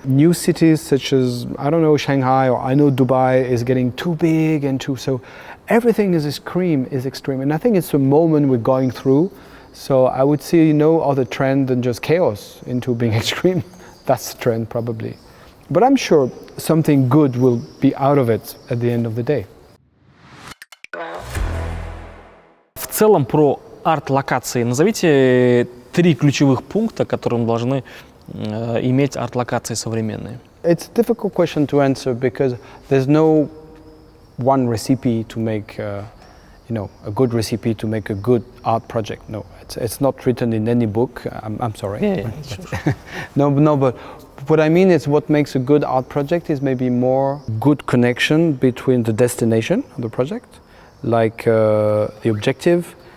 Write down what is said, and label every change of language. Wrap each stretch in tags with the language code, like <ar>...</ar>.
<en>New cities such as, Shanghai, or I know Dubai is getting too big and so everything is extreme. And I think it's a moment we're going through. So I would see no other trend than just chaos into being extreme. That's the trend probably. But I'm sure something good will be out of it at the end of the day.</en> <ru>В целом про арт-локации назовите 3 ключевых пункта, которым должны иметь арт-локации современные.</ru> <en>It's a difficult question to answer because there's no one recipe to make, a good recipe to make a good art project. No, it's not written in any book. I'm sorry. Yeah. No, but what I mean is what makes a good art project is maybe more good connection between the destination of the project, like the objective.</en>